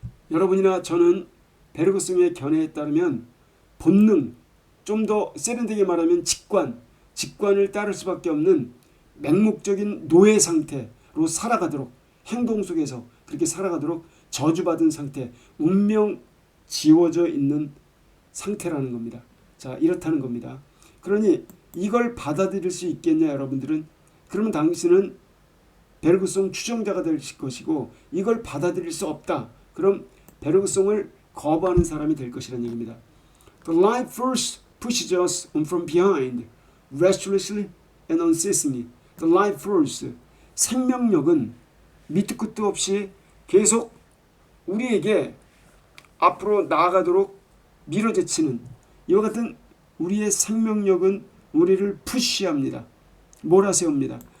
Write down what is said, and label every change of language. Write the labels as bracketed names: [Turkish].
[Korean] 여러분이나 저는 베르그송의 견해에 따르면 본능, 좀 더 세련되게 말하면 직관을 따를 수밖에 없는 맹목적인 노예 상태로 살아가도록, 행동 속에서 그렇게 살아가도록 저주받은 상태, 운명 지워져 있는 상태라는 겁니다. 자, 이렇다는 겁니다. 그러니 이걸 받아들일 수 있겠냐 여러분들은? 그러면 당신은 베르그송 추종자가 될 것이고, 이걸 받아들일 수 없다. 그럼 베르그송을 거부하는 사람이 될 것이라는 얘기입니다. [English] The life first pushes us on from behind, restlessly and unceasingly. The life force, [Korean] 생명력은 밑도 끝도 없이 계속 우리에게 앞으로 나아가도록 밀어제치는 이와 같은 우리의 생명력은 우리를 푸시합니다. 몰아세웁니다.